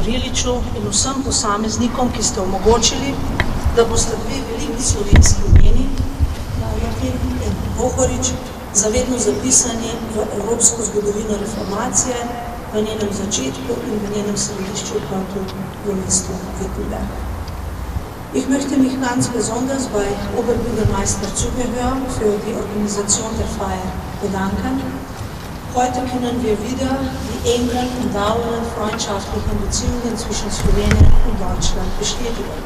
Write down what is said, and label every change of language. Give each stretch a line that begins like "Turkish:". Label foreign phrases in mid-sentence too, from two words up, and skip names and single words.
Slovenian: Iliču in vsem posameznikom, ki ste omogočili, da boste dve veliki slovenski imeni, Dalmatin in Bohorič, zavedno zapisani v evropsko zgodovino reformacije, v njenem začetku in v njenem središču, prav tudi v mestu Wittenberg.
German: Ich möchte mich ganz besonders bei Oberbürgermeister Zügehoe für die Organisation der Feier bedanken. Heute können wir wieder die engen und dauernden freundschaftlichen Beziehungen zwischen Slowenien und Deutschland bestätigen.